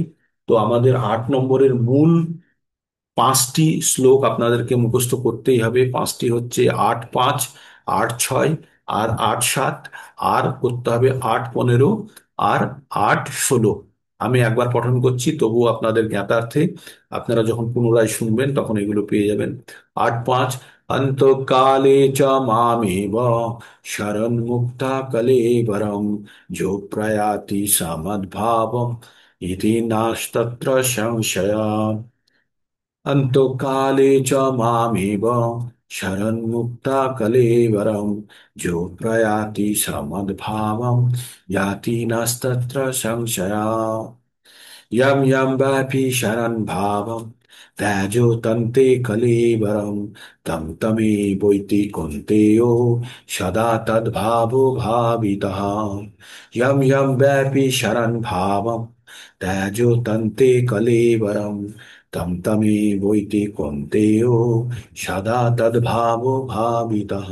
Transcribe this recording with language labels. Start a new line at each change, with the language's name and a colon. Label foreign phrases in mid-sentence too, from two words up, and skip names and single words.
Bangla: তো আমাদের 8 নম্বরের মূল 5টি শ্লোক আপনাদেরকে মুখস্থ করতেই হবে। 5টি হচ্ছে 8, 5, 8, 6 আর 8, 7, আর করতে হবে 8, 15 আর 8, 16। আমি একবার পঠন করছি, তবুও আপনাদের জ্ঞাতার্থে আপনারা যখন পুনরায় শুনবেন তখন এগুলো পেয়ে যাবেন। 8-5।
Sanskrit: অন্তকালে চ মামেব শরণ মুক্তা কলেবরম যো প্রয়াতি সমদ্ভাবম ইতি নাস্তত্র সংশয়। অন্তকালে চ মামেব শরণমুক্তা কলেবরম যো প্রয়াতি সমদ্ভাবম याति नास्तत्र संशया। यं यं वापि शरणं भावं त्याजो तन्ते कलेवरं तं तमेवैति कौन्तेयो सदा तद्भावो भावितः। यं यं वापि शरणं भावं त्याजो तन्ते कलेवरं तं तमेवैति कौन्तेयो सदा तद्भावो भावितः।